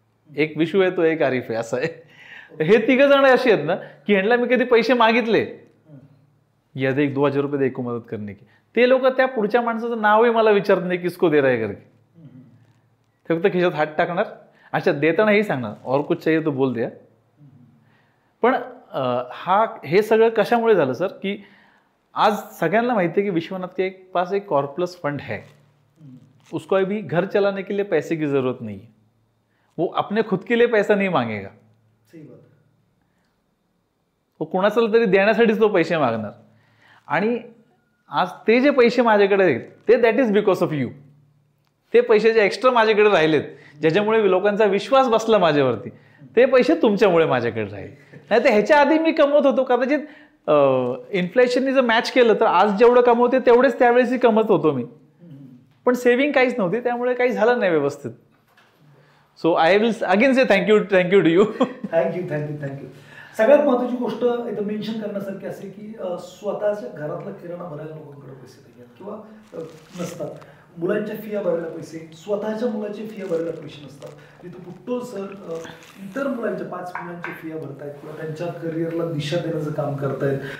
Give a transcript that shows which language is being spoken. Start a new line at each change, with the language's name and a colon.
Marathi: एक विशू आहे तो, एक आरिफ आहे, असं आहे. हे 3 जण असे आहेत ना की ह्यांना मी कधी पैसे मागितले, या दे 2,000 रुपये दे को मदत करणे की, ते लोक त्या पुढच्या माणसाचं नावही मला विचारत नाही
Hindi: किसको दे रहा है
Marathi: करके. ते फक्त खिशात हात टाकणार, अच्छा देताना हे सांगणार
Hindi: और कुछ चाहिए तो बोल
Marathi: द्या. पण हे सगळं कशामुळे झालं सर की आज सगळ्यांना माहिती आहे की
Hindi: विश्वनाथ के पास एक कॉर्पस फंड है. उसको अभी घर चलाने के लिए पैसे की जरूरत नहीं है, वो अपने खुद के लिए पैसा नहीं मांगेगा, सही बात है.
Marathi: तो कोणाचं तरी देण्यासाठीच तो पैसे मागणार. आणि आज ते जे पैसे माझ्याकडे आहेत ते
English: That is because of you.
Marathi: ते पैसे जे एक्स्ट्रा माझ्याकडे राहिलेत, ज्याच्यामुळे लोकांचा विश्वास बसला माझ्यावरती, ते पैसे तुमच्यामुळे माझ्याकडे राहिले. नाही तर ह्याच्या आधी मी कमवत होतो, कदाचित इन्फ्लेशननी जर मॅच केलं तर आज जेवढं कमवते तेवढेच त्यावेळेसही कमवत होतो मी, पण सेव्हिंग काहीच नव्हती, त्यामुळे काही झालं नाही व्यवस्थित.
English: So I will again say thank you to you. Thank you.
Marathi: सगळ्यात महत्वाची गोष्ट इथं मेन्शन करण्यासारखी असे की स्वतःच्या घरातला किराणा भरायला लोकांकडे पैसे नाहीत किंवा नसतात. मुलांच्या फिया भरायला पैसे, स्वतःच्या मुलाच्या फिया भरायला पैसे नसतात. तिथं पुट्टोल सर इतर मुलांच्या 5 मुलांच्या फिया भरतायत किंवा त्यांच्या करिअरला दिशा देण्याचं काम करतायत.